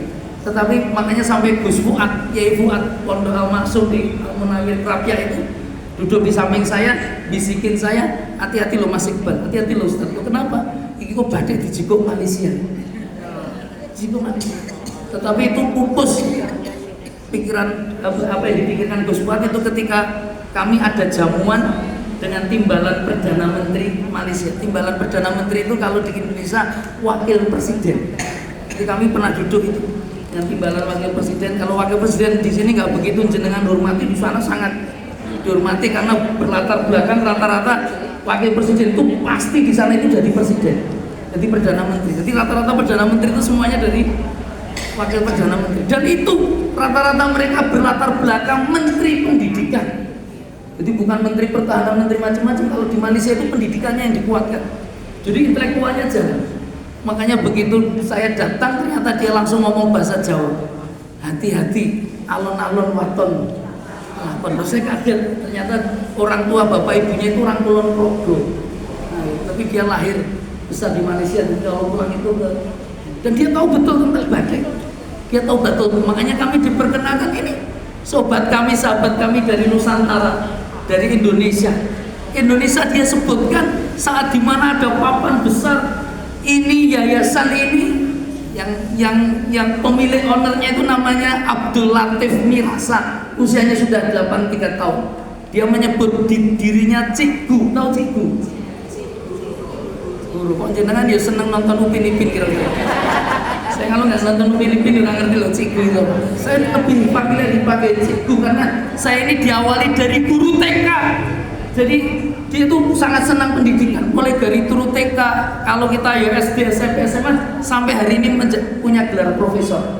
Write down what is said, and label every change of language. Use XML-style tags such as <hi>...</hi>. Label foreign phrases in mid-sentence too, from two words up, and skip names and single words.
<id>Tetapi makanya sampai Gus Fuad, Kiai Fuad Pondok Al-Maksum di Al-Munawir Krapia itu duduk di samping saya, bisikin saya, hati-hati lo Mas Iqbal, hati-hati lo Ustaz. Kenapa? Ini kok batik di Jiko Malaysia, Jiko Malaysia. Tetapi itu pupus pikiran apa yang dipikirkan Gus Fuad itu ketika kami ada jamuan dengan timbalan Perdana Menteri Malaysia. Timbalan Perdana Menteri itu kalau di Indonesia wakil presiden. Jadi kami pernah duduk itu dengan timbalan wakil presiden. Kalau wakil presiden di sini nggak begitu jenengan hormati, di sana sangat dihormati karena berlatar belakang rata-rata wakil presiden itu pasti di sana itu jadi presiden, jadi perdana menteri. Jadi rata-rata perdana menteri itu semuanya dari wakil perdana menteri. Dan itu rata-rata mereka berlatar belakang menteri pendidikan. Jadi bukan menteri pertahanan, menteri macam-macam. Kalau di Malaysia itu pendidikannya yang dikuatkan. Jadi intelektualnya jalan. Makanya begitu saya datang ternyata dia langsung ngomong bahasa Jawa. Hati-hati,</id> <jv>alon-alon waton.</jv> <id>Nah, saya kaget, ternyata orang tua bapak ibunya itu orang Kulon Progo. Nah, tapi dia lahir besar di Malaysia dan kalau pulang itu dan dia tahu betul tentang batik. Dia tahu betul, makanya kami diperkenalkan ini sobat kami, sahabat kami dari Nusantara, dari Indonesia. Indonesia dia sebutkan saat dimana ada papan besar ini yayasan ini yang pemilik ownernya itu namanya Abdul Latif Mirasa, usianya sudah 83 tahun. Dia menyebut dirinya Cikgu, tahu Cikgu?</id> <jv>Kok jenengan ya seneng nonton Upin Ipin kira-kira.</jv> <id>Saya kalau nggak nonton Upin Ipin nggak ngerti loh Cikgu itu. Saya lebih familiar dipakai Cikgu karena saya ini diawali dari guru TK. Jadi dia itu sangat senang pendidikan, mulai dari guru TK, kalau kita ya SD, SMP, SMA, sampai hari ini punya gelar profesor.</id>